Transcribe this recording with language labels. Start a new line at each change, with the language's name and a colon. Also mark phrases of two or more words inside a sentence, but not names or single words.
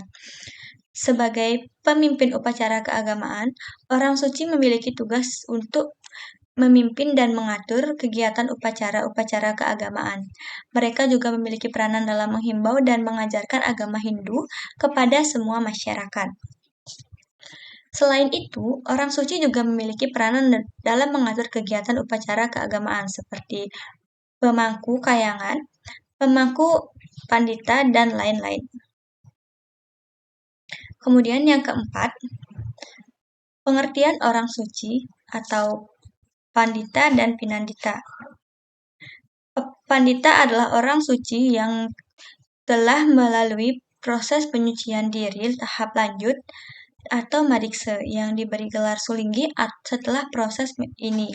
Indonesian: Sebagai pemimpin upacara keagamaan, orang suci memiliki tugas untuk memimpin dan mengatur kegiatan upacara-upacara keagamaan. Mereka juga memiliki peranan dalam menghimbau dan mengajarkan agama Hindu kepada semua masyarakat. Selain itu, orang suci juga memiliki peranan dalam mengatur kegiatan upacara keagamaan seperti pemangku kayangan, pemangku pandita, dan lain-lain. Kemudian yang keempat, pengertian orang suci atau pandita dan pinandita. Pandita adalah orang suci yang telah melalui proses penyucian diri tahap lanjut atau madiksa yang diberi gelar sulinggi setelah proses ini.